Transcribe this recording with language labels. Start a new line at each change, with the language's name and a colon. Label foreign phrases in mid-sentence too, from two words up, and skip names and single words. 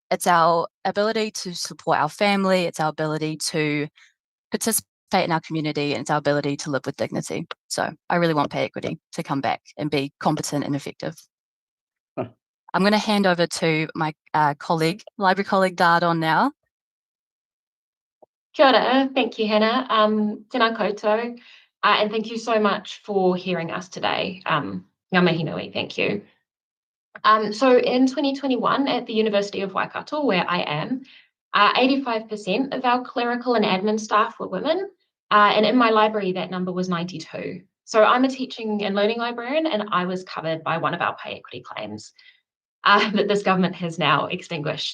English: It's our ability to support our family, it's our ability to participate in our community, and it's our ability to live with dignity. So I really want pay equity to come back and be competent and effective. I'm going to hand over to my library colleague Dardon now.
Māori: Kia ora,
English: thank you, Hannah.
Māori: Tēnā koutou,
English: and thank you so much for hearing us today.
Māori: Ngā mihi nui,
English: thank you. So in 2021 at the University of Waikato, where I am, 85% of our clerical and admin staff were women, and in my library that number was 92. So I'm a teaching and learning librarian, and I was covered by one of our pay equity claims that this government has now extinguished.